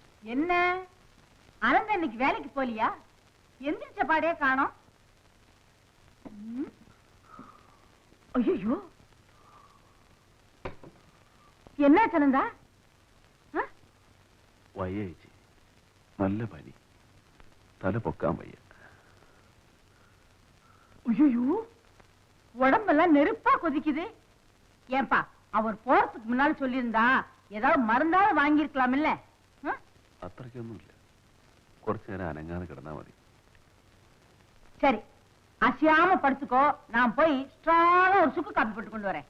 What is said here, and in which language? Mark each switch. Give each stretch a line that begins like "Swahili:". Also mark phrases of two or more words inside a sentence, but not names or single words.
Tamil: என்ன அனந்த இன்னைக்கு வேலைக்கு போலியா? எந்திரிச்ச பாடே காணோம். ஐயோ, என்ன அனந்தா?
Malayalam: വയ്യേച്ചി, നല്ല പനി, തല പൊക്കാൻ വയ്യ.
Tamil: ஐயோ, உடம்பெல்லாம் நெருப்பா கொதிக்குது. ஏன்பா, அவர் போறதுக்கு முன்னால சொல்லியிருந்தா ஏதாவது மருந்தாவது வாங்கியிருக்கலாம் இல்ல?
Malayalam: അത്രയ്ക്കൊന്നുമില്ല, കുറച്ചു നേരം അനങ്ങാതെ കിടന്നാ മതി.
Tamil: சரி, அசையாம படுத்துக்கோ. நான் போய் ஸ்ட்ராங்கா ஒரு சுக்கு காப்பி போட்டு கொண்டு வரேன்.